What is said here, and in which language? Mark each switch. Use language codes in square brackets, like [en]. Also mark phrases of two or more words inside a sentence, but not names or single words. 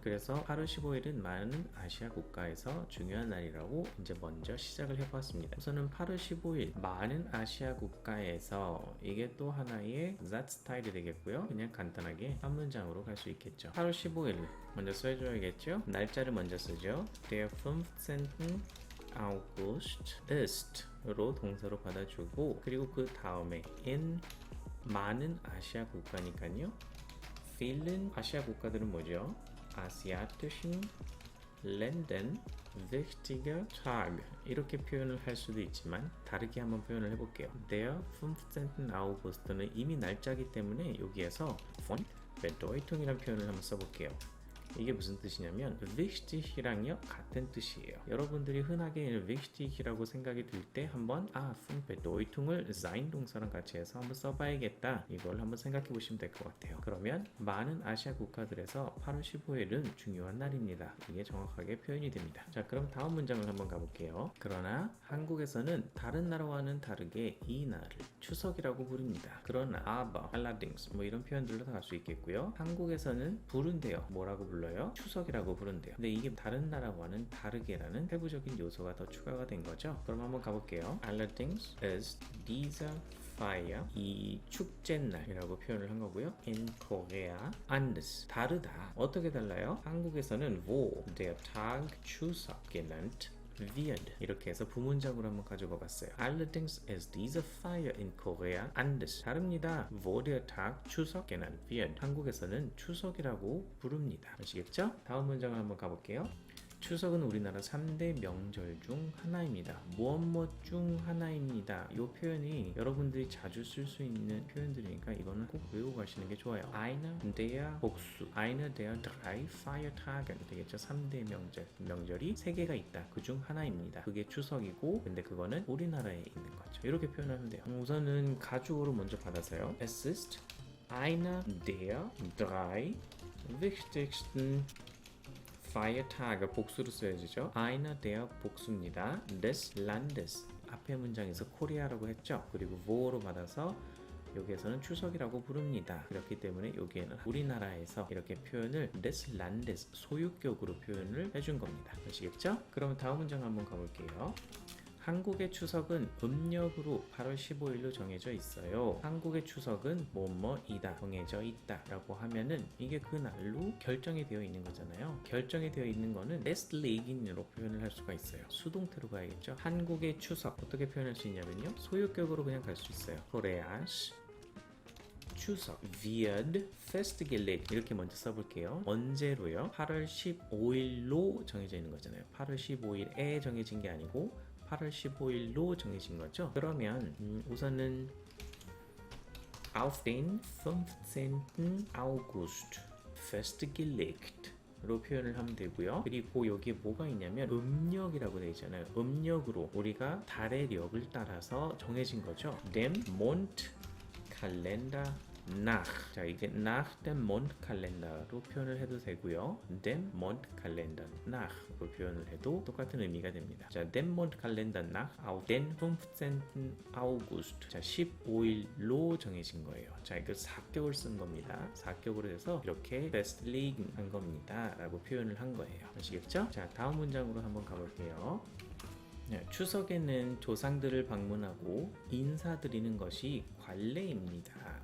[ko] 그래서 8월 15일은 많은 아시아 국가에서 중요한 날이라고 이제 먼저 시작을 해봤습니다. 우선은 8월 15일, 많은 아시아 국가에서 이게 또 하나의 that 스타일이 되겠고요. 그냥 간단하게 한 문장으로 갈 수 있겠죠. 8월 15일 먼저 써줘야겠죠. 날짜를 먼저 쓰죠. [de] Der 15. August ist [ko] 로 동사로 받아주고, 그리고 그 다음에 in 많은 아시아 국가니까요. vielen 아시아 국가들은 뭐죠? [de] asiatischen Ländern wichtiger Tag [ko] 이렇게 표현을 할 수도 있지만 다르게 한번 표현을 해볼게요. [de] Der 15. [ko] August는 이미 날짜기 때문에 여기에서 [de] von Bedeutung [ko] 이라는 표현을 한번 써볼게요. 이게 무슨 뜻이냐면 wichtig이랑요 같은 뜻이에요. 여러분들이 흔하게 wichtig이라고 생각이 들 때 한번 [de] von Bedeutung [ko] 을 sein 동사랑 같이 해서 한번 써봐야겠다, 이걸 한번 생각해 보시면 될 것 같아요. 그러면 많은 아시아 국가들에서 8월 15일은 중요한 날입니다. 이게 정확하게 표현이 됩니다. 자, 그럼 다음 문장을 한번 가볼게요. 그러나 한국에서는 다른 나라와는 다르게 이 날을 추석이라고 부릅니다. 그러나 [de] aber, allerdings [ko] 뭐 이런 표현들로 다 갈 수 있겠고요. 한국에서는 부른대요. 뭐라고 불러요? 추석이라고 부른대요. 근데 이게 다른 나라와는 다르게라는 세부적인 요소가 더 추가가 된 거죠. 그럼 한번 가볼게요. [de] Allerdings is dieser Feier, [ko] 이 축제날이라고 표현을 한 거고요. [de] In Korea, anders, [ko] 다르다. 어떻게 달라요? 한국에서는 [de] wo der Tag 추석 genannt wird. [ko] 이렇게 해서 부문장으로 한번 가져가 봤어요. [de] Allerdings is diese Feier in Korea anders. [ko] 다릅니다. [de] wo der Tag 추석 genannt wird. [ko] 한국에서는 추석이라고 부릅니다. 아시겠죠? 다음 문장을 한번 가볼게요. 추석은 우리나라 3대 명절 중 하나입니다. 무엇 중 하나입니다. 이 표현이 여러분들이 자주 쓸 수 있는 표현들이니까 이거는 꼭 외우고 가시는 게 좋아요. [de] Einer der 복수, einer der drei Feiertagen 되겠죠. [ko] 3대 명절이 3개가 있다. 그 중 하나입니다. 그게 추석이고, 근데 그거는 우리나라에 있는 거죠. 이렇게 표현하면 돼요. 우선은 가주어로 먼저 받아서요. [de] Es ist einer der drei wichtigsten Feiertage [ko] 복수로 써야죠. [de] einer der [ko] 복수입니다. [de] des Landes [ko] 앞에 문장에서 코리아라고 했죠. 그리고 wo로 받아서 여기에서는 추석이라고 부릅니다. 그렇기 때문에 여기에는 우리나라에서 이렇게 표현을 [de] des Landes [ko] 소유격으로 표현을 해준 겁니다. 아시겠죠? 그럼 다음 문장 한번 가볼게요. 한국의 추석은 음력으로 8월 15일로 정해져 있어요. 한국의 추석은 뭐뭐이다, 정해져 있다 라고 하면은 이게 그 날로 결정이 되어 있는 거잖아요. 결정이 되어 있는 거는 festlegen으로 표현을 할 수가 있어요. 수동태로 가야겠죠. 한국의 추석 어떻게 표현할 수 있냐면요, 소유격으로 그냥 갈 수 있어요. Koreas 추석 [de] wird festgelegt [ko] 이렇게 먼저 써볼게요. 언제로요? 8월 15일로 정해져 있는 거잖아요. 8월 15일에 정해진 게 아니고 8월 15일로 정해진 거죠. 그러면 우선은 [de] auf den [ko] 15. [de] August festgelegt [ko] 로 표현을 하면 되고요. 그리고 여기에 뭐가 있냐면 음력이라고 되어 있잖아요. 음력으로 우리가 달의 력을 따라서 정해진 거죠. [de] dem Mondkalender nach. [ko] 자, 이게 [de] nach dem Mondkalender [ko] 로 표현을 해도 되고요. [de] dem Mondkalender nach [ko] 로 표현을 해도 똑같은 의미가 됩니다. 자, [de] dem Mondkalender nach auf den 15. August. [ko] 자, 15일로 정해진 거예요. 자, 이거 4격을 쓴 겁니다. 4격으로 해서 이렇게 festlegen 한 겁니다. 라고 표현을 한 거예요. 아시겠죠? 자, 다음 문장으로 한번 가볼게요. 네, 추석에는 조상들을 방문하고 인사드리는 것이 관례입니다.